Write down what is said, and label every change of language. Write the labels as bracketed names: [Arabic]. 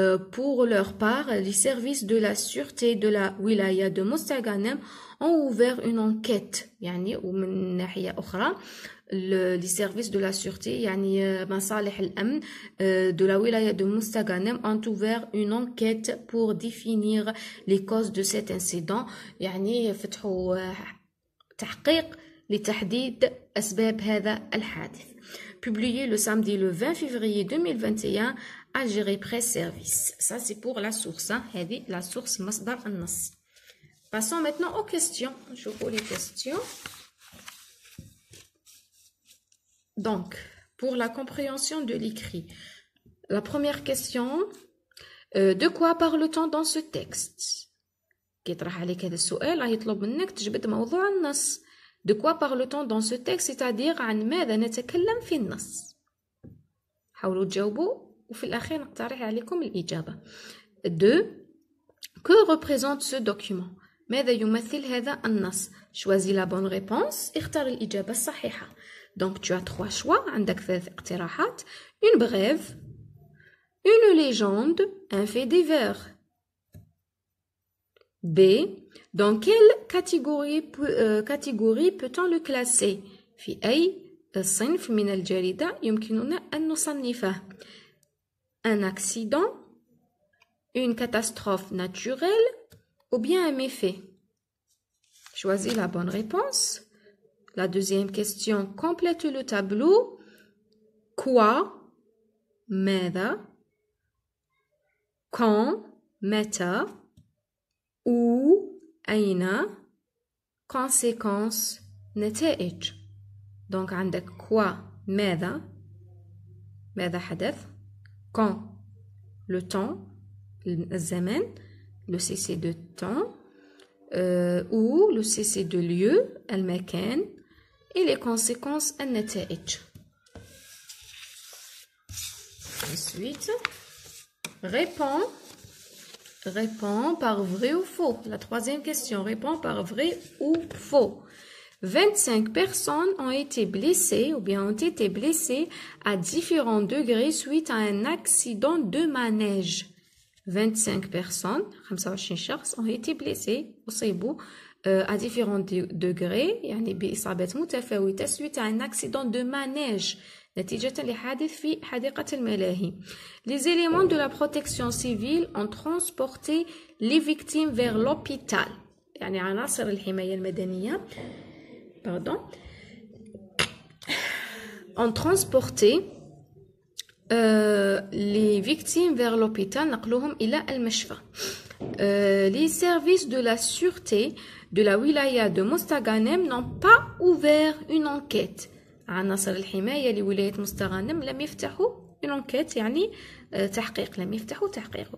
[French] Pour leur part, les services de la sûreté de la wilaya de Mostaganem ont ouvert une enquête [Arabic] يعني ومن ناحية أخرى [French] les services de la sûreté [Arabic] يعني مصالح الأمن [French] de la wilaya de Mostaganem ont ouvert une enquête pour définir les causes de cet incident [Arabic] يعني فتحوا تحقيق لتحديد أسباب هذا الحادث. [French] Publié le samedi le 20 février 2021 Algérie Presse Service. Ça c'est pour la source. [Arabic] هذه [French] la source [Arabic] مصدر النص. [French] Passons maintenant aux questions. Je vois les questions. Donc, pour la compréhension de l'écrit, la première question, de quoi parle-t-on dans ce texte? [Arabic] كيطرح عليك هذا السؤال راه يطلب منك تجبد موضوع النص. [French] De quoi parle-t-on dans ce texte, c'est-à-dire [Arabic] عن ماذا نتكلم في النص. حاولوا تجاوبوا وفي الأخير نقترح عليكم الإجابة. 2. [French] Que représente ce document? [Arabic] ماذا يمثل هذا النص؟ [French] Choisis la bonne réponse. [Arabic] اختار الإجابة الصحيحة. [French] Donc tu as 3 choix. [Arabic] عندك 3 اقتراحات. [French] Une brève, une légende, un fait divers. B. Dans quelle catégorie peut-on le classer? [Arabic] في أي صنف من الجريدة يمكننا أن نصنفه؟ [French] Un accident, une catastrophe naturelle ou bien un méfait? Choisis la bonne réponse. La deuxième question, complète le tableau. Quoi? [Arabic] ماذا? [French] Quand? [Arabic] متى? [French] Où? [Arabic] أين؟ [French] conséquences [Arabic] نتائج. [French] donc [Arabic] عندك [French] quoi [Arabic] ماذا حدث [French] quand le temps [Arabic] الزمان [French] le cessé de temps ou le cessé de lieu [Arabic] المكان [French] et les conséquences [Arabic] النتائج. [French] Ensuite Réponds par vrai ou faux. La troisième question, réponds par vrai ou faux. 25 personnes ont été blessées ou bien ont été blessées à différents degrés suite à un accident de manège. 25 personnes, 25 شخص ont été blessés à différents degrés [Arabic] يعني بإصابات متفاوتة [French] suite à un accident de manège. [Arabic] نتيجة لحادث في حديقة الملاهي. [French] Les éléments de la protection civile ont transporté les victimes vers l'hôpital. [Arabic] يعني عناصر الحماية المدنية [French] ont transporté les victimes vers l'hôpital [Arabic] نقلوهم إلى المشفى. [French] Les services de la sûreté de la wilaya de Mostaganem n'ont pas ouvert une enquête. [Arabic] عناصر الحماية لولاية مستغانم لم يفتحوا [French] une enquête [Arabic] يعني تحقيق لم يفتحوا تحقيق.